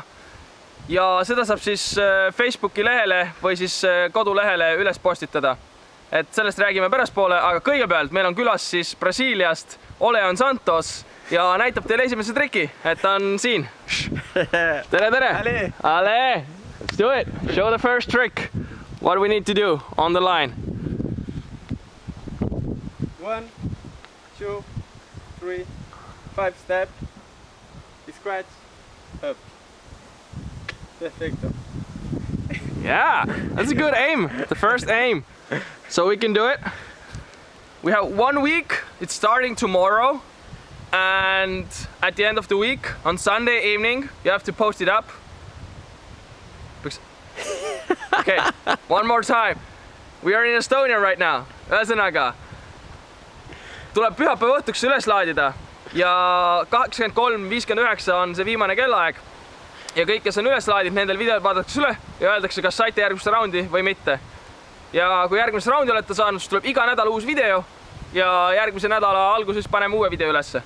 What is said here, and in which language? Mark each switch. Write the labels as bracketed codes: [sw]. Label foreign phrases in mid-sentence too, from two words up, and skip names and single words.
[et] Ja seda saab siis Facebooki lehele või siis kodulehele üles postitada. Et sellest räägime päraspoole, aga kõigepealt meil on külas siis Brasiiliast Oleon Santos ja näitab teile esimese triki, et ta on siin. Tere! [en] Ale! Let's do it! Show the first trick. What we need to do on the line. 1, 2, 3, 5 step. Scratch. Up. Perfecto. Yeah, that's a good aim. The first aim. So we can do it. We have 1 week. It's starting tomorrow. And at the end of the week, on Sunday evening, you have to post it up. Okay, one more time. We are in Estonia right now. [et] Ühesõnaga, tuleb pühapäeva õhtuks üles laadida ja 23:59 on see viimane kellaaeg. Ja kõik, kes on üles laadid, nendel videod vaadatakse üle ja öeldakse, kas saite järgmist raundi või mitte. Ja kui järgmist raundi olete saanud, siis tuleb iga nädal uus video ja järgmise nädala alguses paneme uue video ülesse.